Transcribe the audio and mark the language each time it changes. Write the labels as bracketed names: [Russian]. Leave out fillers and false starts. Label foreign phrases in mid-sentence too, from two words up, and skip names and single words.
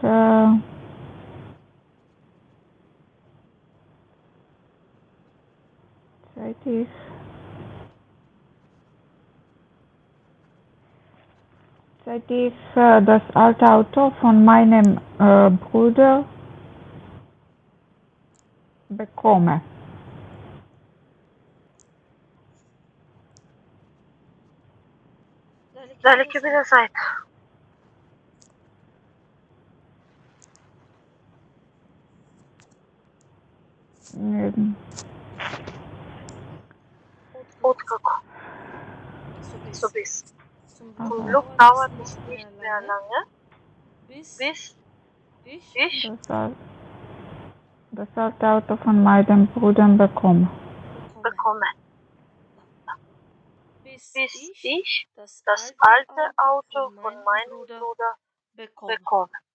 [German] das alte Auto von meinem Bruder bekomme. [Macedonian] Дали ќе биде зајд? Откако? Со bis. [German] Zum Glück dauert es nicht mehr lange, bis ich das alte Auto von meinem Bruder bekomme. Bis ich das alte Auto von meinem Bruder bekomme.